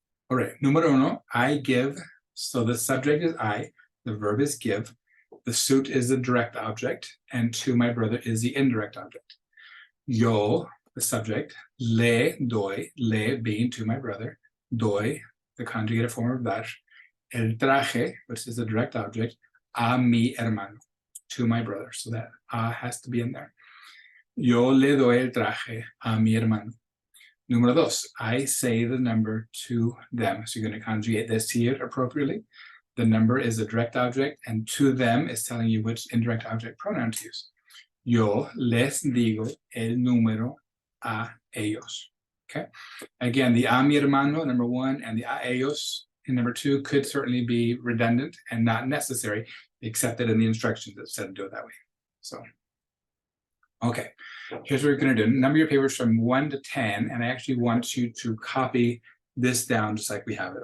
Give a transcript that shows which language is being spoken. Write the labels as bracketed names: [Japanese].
[English] All right, [Spanish] número uno, [English] I give. So the subject is I, the verb is give, the suit is the direct object, and to my brother is the indirect object. Yo, the subject, [Spanish] le doy, [English] le being to my brother, doy, the conjugated form of dar, [Spanish] el traje, [English] which is the direct object, [Spanish] a mi hermano, [English] to my brother. So that has to be in there. [Spanish] Yo le doy el traje a mi hermano. Número dos, [English] I say the number to them. So you're going to conjugate this here appropriately. The number is a direct object, and to them is telling you which indirect object pronoun to use. [Spanish] Yo les digo el número a ellos. [English] Okay. Again, the [Spanish] a mi hermano, [English] number one, and the [Spanish] a ellos [English] in number two could certainly be redundant and not necessary, except that in the instructions it said to do it that way. So, okay, here's what we're going to do. Number your papers from 1 to 10, and I actually want you to copy this down just like we have it.